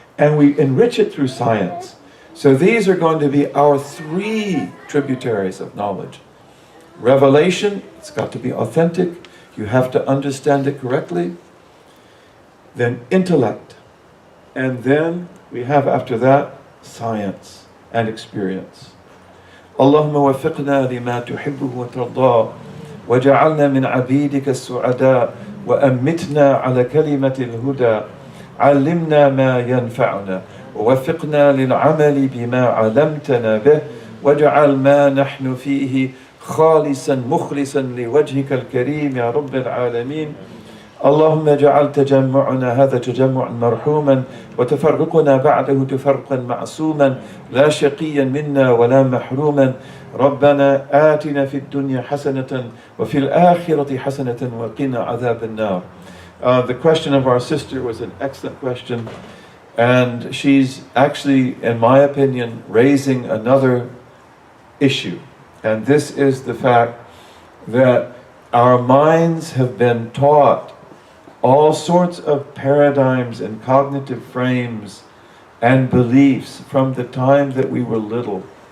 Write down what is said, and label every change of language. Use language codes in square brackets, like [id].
[en] And we enrich it through science. So these are going to be our 3 tributaries of knowledge. Revelation, it's got to be authentic. You have to understand it correctly. Then intellect. And then we have after that science and experience. [ar] اللهم وفقنا لما تحبه وترضاه وجعلنا من عبيدك السعداء وأمتنا على كلمة الهدى علمنا ما ينفعنا ووفقنا للعمل بما علمتنا به واجعل ما نحن فيه خالصا مخلصا لوجهك الكريم يا رب العالمين. اللهم اجعل تجمعنا هذا تجمعا مرحوما وتفرقنا بعده تفرقا معصوما لا شقيا منا ولا محروما. ربنا آتنا في الدنيا حسنة وفي الآخرة حسنة وقنا عذاب النار. [en] The question of our sister was an excellent question, and she's actually, in my opinion, raising another issue. And this is the fact that our minds have been taught all sorts of paradigms and cognitive frames and beliefs from the time that we were little.